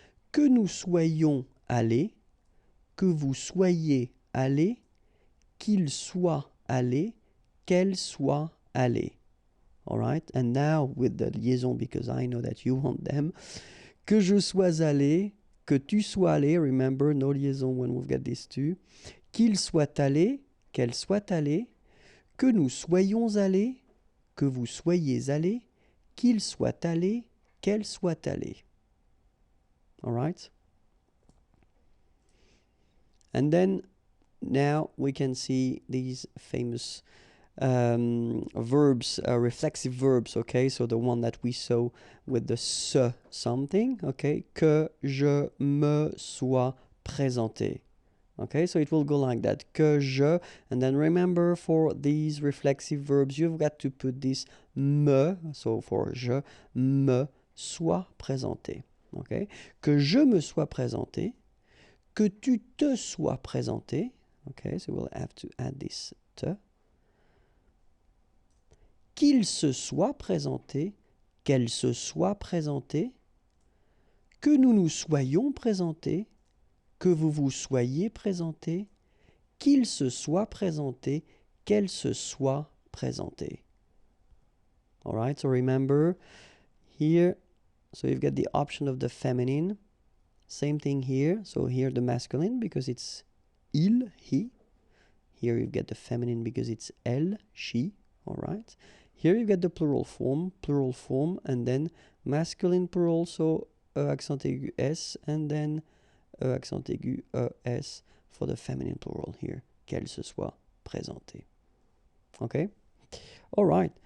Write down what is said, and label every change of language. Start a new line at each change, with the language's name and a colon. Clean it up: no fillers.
French: Que nous soyons allés, que vous soyez allés, qu'il soit allé, qu'elle soit allée.
English: All right? And now with the liaison, because I know that you want them.
French: Que je sois allé,
English: que tu sois allé, remember, no liaison when we've got these two.
French: Qu'il soit allé, qu'elle soit allée. Que nous soyons allés, que vous soyez allés, qu'il soit allé, qu'elle soit allée.
English: All right? And then now we can see these famous verbs, reflexive verbs, okay? So the one that we saw with the se something, okay?
French: Que je me sois présenté.
English: Okay, so it will go like that. Que je, and then remember for these reflexive verbs, you've got to put this me, so for
French: je me sois présenté. Okay, que je me sois présenté, que tu te sois présenté.
English: Okay, so we'll have to add this te.
French: Qu'il se soit présenté, qu'elle se soit présentée, que nous nous soyons présentés, que vous vous soyez présenté, qu'il se soit présenté, qu'elle se soit présentée.
English: All right, so remember here, so you've got the option of the feminine. Same thing here. So here the masculine because it's il, he. Here you've got the feminine because it's elle, she. All right. Here you get the plural form, and then masculine plural, so accent aigu s, and then accent aigu es for the feminine plural here,
French: qu'elle se soit présentée.
English: Okay? All right.